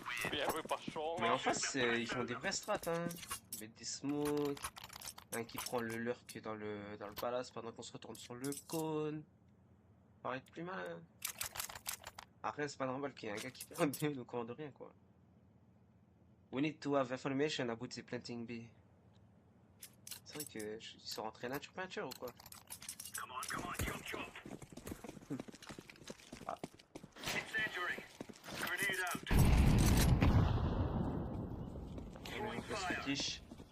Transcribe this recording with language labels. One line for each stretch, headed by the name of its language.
Russian: Первый пошел.
French: Mais en face, ils font des vraies strats, hein. Ils mettent des smokes. Un qui prend le lurk dans le palace pendant qu'on se retourne sur le cône. Paraît être plus malin. Après, c'est pas normal qu'il y ait un gars qui prenne le coin de rien, quoi.
English: We need to have information about the planting bee.
French: C'est vrai que ils sont rentrés nature peinture ou quoi? Ah. On se quiche.